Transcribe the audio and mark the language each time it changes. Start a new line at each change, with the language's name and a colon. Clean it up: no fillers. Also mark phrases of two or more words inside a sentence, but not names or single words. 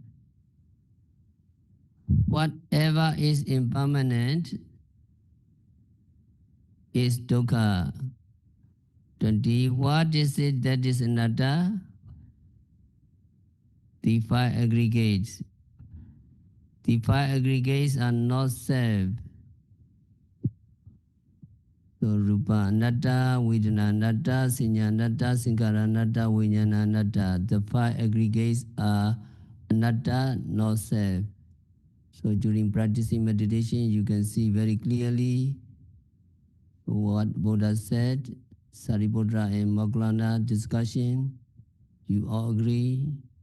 English: Whatever is impermanent is dukkha. 20. What is it that is anatta? The five aggregates. The five aggregates are not self.
Pali: So rupa anatta, vedana anatta, sanya anatta, sankhara anatta, vijnana anatta.
English: The five aggregates are anatta, not self. So during practicing meditation, you can see very clearly what Buddha said. Sariputta and Moggallana discussion. You all agree?